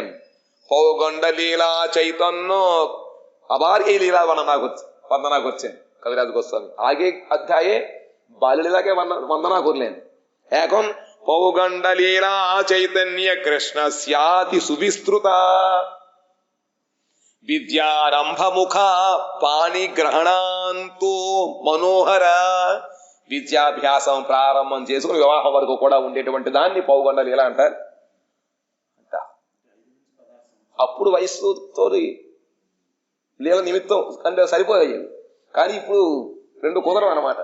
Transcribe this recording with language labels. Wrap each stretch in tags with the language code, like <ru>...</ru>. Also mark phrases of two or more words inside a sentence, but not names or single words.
<bn>পৌগণ্ড লীলা চৈতন্য, আবার এই লীলা বন্দনা করছেন কবিরাজ গোস্বামী। আগে অধ্যায়ে বাল্যলীলাকে বন্দনা করলেন, এখন</bn> <sa>পৌগণ্ড লীলা চৈতন্য কৃষ্ণ স্যাতি সুবিস্তৃতা విద్యారంభ ముఖ పాణి గ్రహణాంతో మనోహర.</sa> <te>విద్యాభ్యాసం ప్రారంభం చేసుకుని వివాహం వరకు కూడా ఉండేటువంటి దాన్ని పౌగొండ లీల అంటారు. అప్పుడు వయసుతో లీల నిమిత్తం అంటే సరిపోయాయి, కానీ ఇప్పుడు రెండు కుదరం అనమాట.</te>